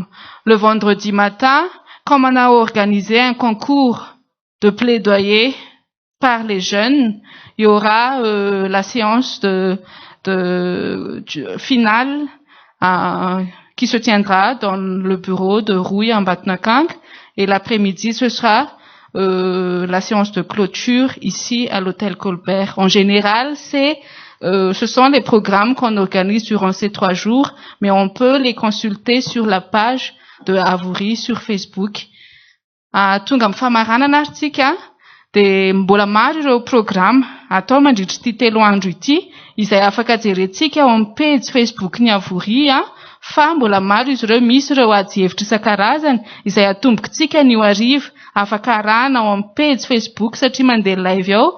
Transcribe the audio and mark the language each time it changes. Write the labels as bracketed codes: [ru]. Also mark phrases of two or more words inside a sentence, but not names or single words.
[fr] Le vendredi matin, comme on a organisé un concours de plaidoyer par les jeunes, il y aura la séance finale qui se tiendra dans le bureau de Rouy en Batnakang. Et l'après-midi, ce sera la séance de clôture ici à l'hôtel Colbert. En général, ce sont les programmes qu'on organise durant ces 3 jours, mais on peut les consulter sur la page de Avory sur Facebook. [mg] Tonga amin'ny famaranana ary tsika, de mbola maro ireo programme atao mandritra ity 3 andro ity, izay afaka jerentsika ao amin'ny page Facebook ny Avory, fa mbola maro izy ireo, misy ireo ady hevitra isan-karazany izay atombontsika ny hariva, afaka arahana ao amin'ny page Facebook satria mandeha live ao.